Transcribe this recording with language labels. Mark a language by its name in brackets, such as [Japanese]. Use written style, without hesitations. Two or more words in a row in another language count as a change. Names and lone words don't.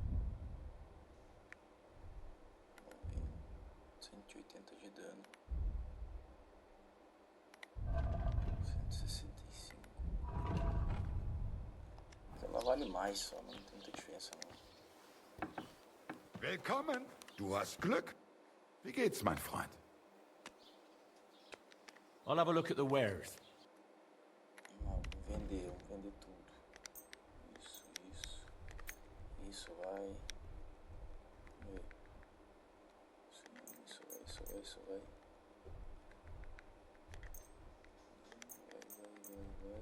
[Portuguese] 180 de dano. 165. Ela vale mais só, não tem muita diferença não. [German] Willkommen, du hast Glück. Wie geht's, mein Freund? [English] I'll have a look at the wares. [Portuguese] Vamos vender tudo. Isso vai. Isso vai. Vai.